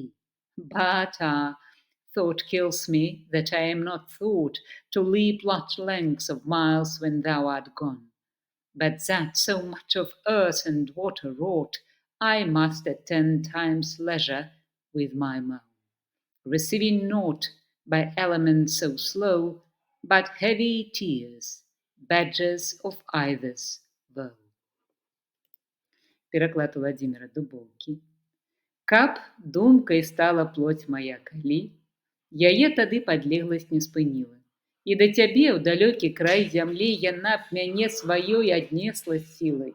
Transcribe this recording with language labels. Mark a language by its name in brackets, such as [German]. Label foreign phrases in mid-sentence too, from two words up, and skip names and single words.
[English] But thought kills me that I am not thought to leap large lengths of miles when thou art gone, but that so much of earth and water wrought, I must at 10 times leisure with my moan, receiving naught by elements so slow, but heavy tears, badges of either's woe. [Belarusian] Пераклад Владзіміра Дубоўкі. Каб думкай стала плоть мая калі, яе тады падлегласць не спыніла. І да цябе ў далёкі край зямлі яна б мяне сваёй аднесла сілай.